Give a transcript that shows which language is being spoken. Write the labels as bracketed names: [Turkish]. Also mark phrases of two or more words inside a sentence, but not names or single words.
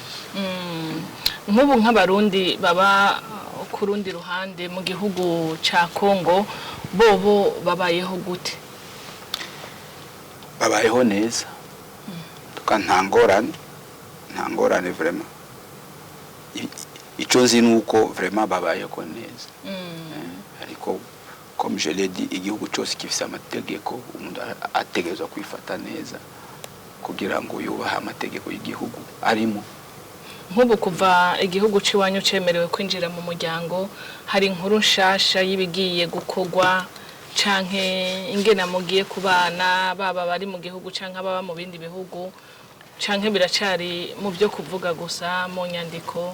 [Rundi] Nk'ubu nk'abarundi baba ku rundi ruhande mu gihugu ca Kongo bobo babayeho gute? Babayeho neza. Ntangorane vraiment. Ico nzi nuko vraiment babayeho neza. Ariko [French] comme je l'ai dit [Rundi] igihugu cyose kifise amategeko umuntu ategerezwa kwifata neza kugira ngo yubahe amategeko y'igihugu arimo. Nk'ubu kuva igihugu ciwanyu cemerewe kwinjira mu muryango hari inkuru nshasha yibigiye gukogwa canke ingena mugiye kubana baba bari mu gihugu canke baba mu bindi bihugu canke biracari mu byo kuvuga gusa mu nyandiko?